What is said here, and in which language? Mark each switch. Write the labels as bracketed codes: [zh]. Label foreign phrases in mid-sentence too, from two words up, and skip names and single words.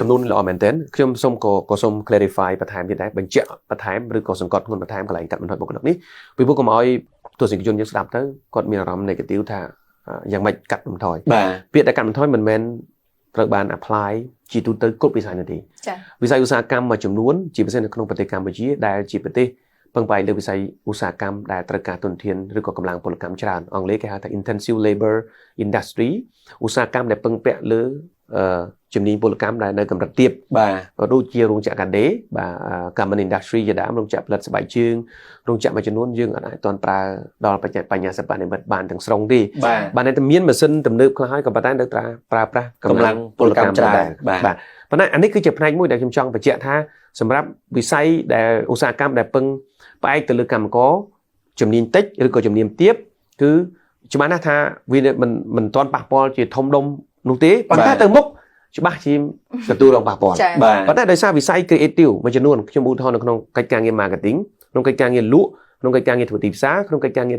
[km] សំណួរល្អមែនទែនខ្ញុំសូម clarify បន្ថែមទៀតដែរបញ្ជាក់បន្ថែមឬក៏សង្កត់ធ្ងន់បន្ថែមកន្លែងកាត់បន្ថយបុគ្គលិកនេះពីព្រោះកុំឲ្យទស្សនិកជនយើងស្ដាប់ទៅគាត់មានអារម្មណ៍ negative ថាយ៉ាង ម៉េចកាត់បន្ថយពាក្យតែកាត់បន្ថយមិនមែនត្រូវបាន apply ជាទូទៅគ្រប់វិស័យនោះទេវិស័យឧស្សាហកម្មមួយចំនួនជាពិសេសនៅក្នុងប្រទេសកម្ពុជាដែលជាប្រទេសពឹងផ្អែកលើវិស័យឧស្សាហកម្មដែលត្រូវការទុនធានឬក៏កម្លាំងពលកម្មច្រើនអង់គ្លេសគេហៅថា [en] intensive labor industry [km] ឧស្សាហកម្មដែលពឹងពាក់លើជំនាញពលកម្មដែលនៅកម្រិតទាបបាទដូចជារោងចក្រកាដេបាទ [en] garment industry [km] ជាដើមរោងចក្រផលិតស្បែកជើងរោងចក្រមួយចំនួនយើងអាចទាន់ប្រើដល់បញ្ញាសិប្បនិម្មិតបានទាំងស្រុ ងទេបាទតែមានម៉ាស៊ីនទំនើបខ្លះហើយក៏ប៉ុន្តែនៅត្រូវប្រើប្រាស់កម្លាំងពលកម្មច្រើនបាទប៉ុន្តែអានេះគឺជាផ្នែកមួយដែលខ្ញុំចង់បញ្ជាក់ថាសម្រាប់វិស័យដែលឧស្សាហកម្មដែលពឹងផ្អែកទៅលើកម្មករជំនាញតិចឬក៏ជំនាញទាបគឺច្បាស់ណាស់ថាវាមិនទាន់ប៉ះពាល់ជាធំដុំនោះទេប៉ុន្តែទៅមុខច្បាស់ជាទទួលរងប៉ះពាល់ប៉ុន្តែដោយសារវិស័យ creative មួយចំនួនខ្ញុំឧទាហរណ៍នៅក្នុងកិច្ចការងារ marketing ក្នុងកិច្ចការងារលក់ក្នុងកិច្ចការងារធ្វើទីផ្សារក្នុងកិច្ចការងារ